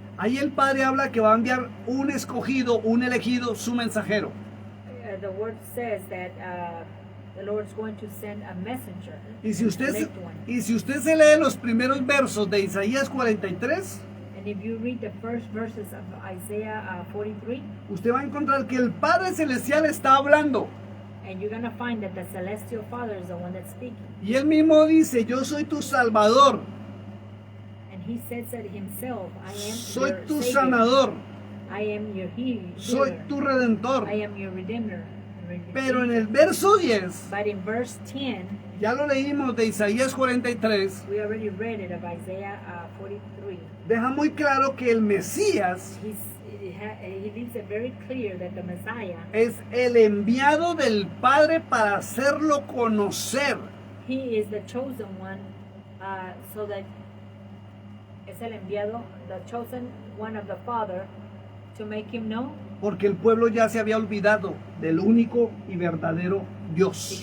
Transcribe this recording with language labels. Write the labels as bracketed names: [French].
[Spanish] ahí el Padre habla que va a enviar un escogido, un elegido, su mensajero. [English] the word says that the Lord's going to send a messenger. [Spanish] Y si usted, [English] elect one. [Spanish] y si usted se lee los primeros versos de Isaías 43, [English] And if you read the first verses of Isaiah 43, [Spanish] usted va a encontrar que el Padre Celestial está hablando. [English] and you're going to find that the celestial Father is the one that's speaking. [Spanish] Y él mismo dice, yo soy tu Salvador, [English] And he says it himself, I am [Spanish] soy [English] your [Spanish] tu [English] Savior. [Spanish] sanador, [English] I am your healer. [Spanish] soy tu redentor. [English] I am your redeemer. [Spanish] Pero en el verso 10, [English] But in verse 10, [Spanish] ya lo leímos de Isaías 43, [English] we already read it of Isaiah 43. [Spanish] deja muy claro que el Mesías [English] He leaves it very clear that the Messiah, [Spanish] es el enviado del Padre para hacerlo conocer. [English] he is the chosen one, so that [Spanish] es el enviado, [English] the chosen one of the Father, to make him know, [Spanish] Porque el pueblo ya se había olvidado del único y verdadero Dios.